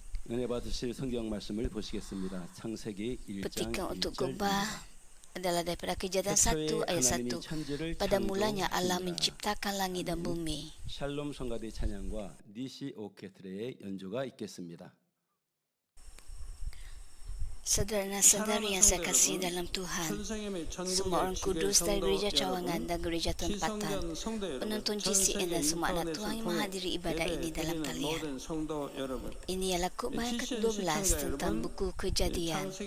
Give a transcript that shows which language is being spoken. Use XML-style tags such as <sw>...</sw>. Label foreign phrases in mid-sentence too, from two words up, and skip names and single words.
<ko>은혜 받으실 성경 말씀을 보시겠습니다. 창세기 1장</ko> <ms>Petikan untuk</ms> <ko>1절입니다.</ko> <ms>khotbah adalah daripada Kejadian 1 ayat 1. Pada mulanya Allah menciptakan langit dan bumi.</ms> <ko>샬롬 성가대 찬양과 니시 오케트레의 연주가 있겠습니다.</ko> <ms>Saudara-saudari yang saya kasih dalam Tuhan, semua orang kudus dari gereja Cawangan dan gereja Tempatan, penonton GCN dan semua anak Tuhan yang menghadiri ibadah ini dalam talian. Ini ialah khotbah yang ke-12 tentang buku Kejadian.</ms>